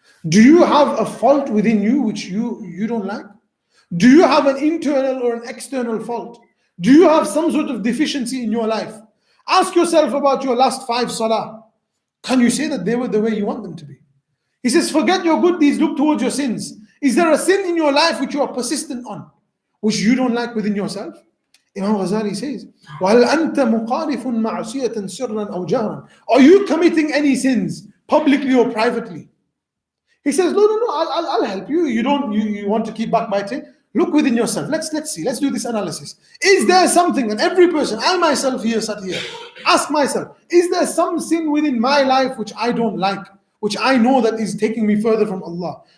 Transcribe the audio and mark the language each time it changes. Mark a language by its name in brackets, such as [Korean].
[English] Do you have a fault within you which you don't like? Do you have an internal or an external fault? Do you have some sort of deficiency in your life? Ask yourself about your last 5 salah. Can you say that they were the way you want them to be? He says, forget your good deeds, look towards your sins. Is there a sin in your life which you are persistent on, which you don't like within yourself? [Arabic] Imam Ghazali says, وَهَلْ أَنْتَ مُقَارِفٌ مَعْصِيَةً سِرًّا أَوْ جَهْرًا. [English] Are you committing any sins, publicly or privately? He says, no, I'll help you. You want to keep backbiting? Look within yourself. Let's see. Let's do this analysis. Is there something, and every person, I myself here, sat here, ask myself, is there some sin within my life which I don't like, which I know that is taking me further from Allah?